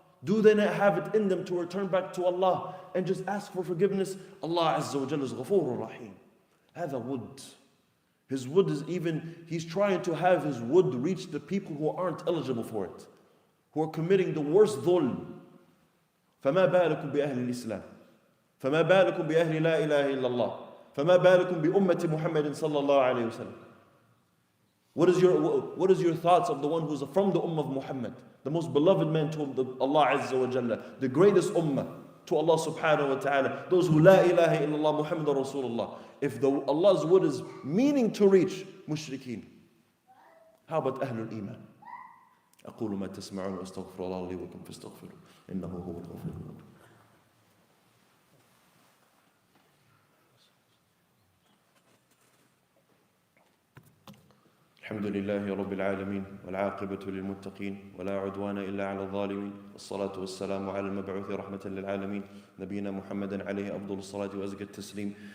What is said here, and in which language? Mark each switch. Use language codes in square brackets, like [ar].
[en] Do they not have it in them to return back to Allah and just ask for forgiveness? Allah Azza wa Jalla is Ghafurur Rahim. [ar] هذا [en] wood. His wood is even, he's trying to have his wood reach the people who aren't eligible for it, who are committing the worst dhulm. [ar] فما بالكم بأهل الإسلام فما بالكم بأهل لا إله إلا الله فما بالكم بأمة محمد صلى الله عليه وسلم. [en] What is your thoughts of the one who's from the ummah of Muhammad, the most beloved man to Allah Azza wa Jalla, the greatest ummah to Allah subhanahu wa ta'ala, those who [ar] la ilaha illallah Muhammad Rasulullah. [en] If Allah's word is meaning to reach mushrikeen, how about Ahlul Iman? [ar] أقول ما تسمعون وأستغفر الله لي ولكم فاستغفروه إنه هو الغفور الرحيم. الحمد لله رب العالمين والعاقبة للمتقين ولا عدوان إلا على الظالمين والصلاة والسلام على المبعوث رحمة للعالمين نبينا محمد عليه أفضل الصلاة وأزكى التسليم.